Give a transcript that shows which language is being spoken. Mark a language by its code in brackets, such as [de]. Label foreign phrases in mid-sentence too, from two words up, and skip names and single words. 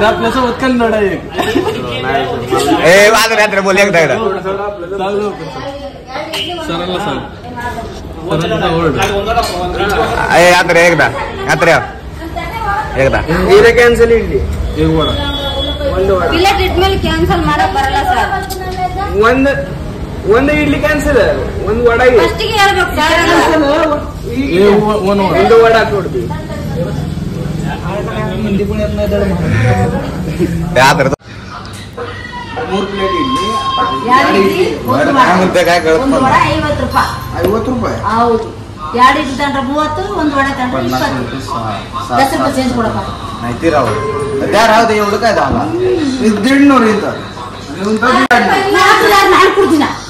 [mr] आपल्यासोबत कन्नड आहे. बोल एकदा एकदा एकदा कॅन्सल इडली एक वडा [kn] ಕ್ಯಾನ್ಸಲ್ ಮಾಡಕ್ ಬರಲ್ಲ ಸರ್. ಒಂದು ಇಡ್ಲಿ ಕ್ಯಾನ್ಸಲ್, ಒಂದು ವಡ ಫಸ್ಟಿಗೆ ಹೇಳ್ಬೇಕು ಸರ್. ಒಂದು ವಡ ಕೊಡ್ತೀವಿ. ಮೂರು ಪ್ಲೇಟ್ ಇಡ್ಲಿ, [mr] काय कळत [kn] ಒಂದು ವಡ 50 ರೂಪಾಯಿ. 50 ರೂಪಾಯಿ ಹೌದು. 2 ಇಡ್ಲಿ ತಂಡ್ರೆ 30, ಒಂದು ವಡ ತಂಡ್ರೆ 20. 10 ರೂಪಾಯಿ ಚೇಂಜ್ ಕೊಡಪ್ಪ. [mr] माहिती राहू त्या राहू दे. एवढं काय झाला 150 इथं [kn] ನಾನು ಕೊಡ್ತೀನ.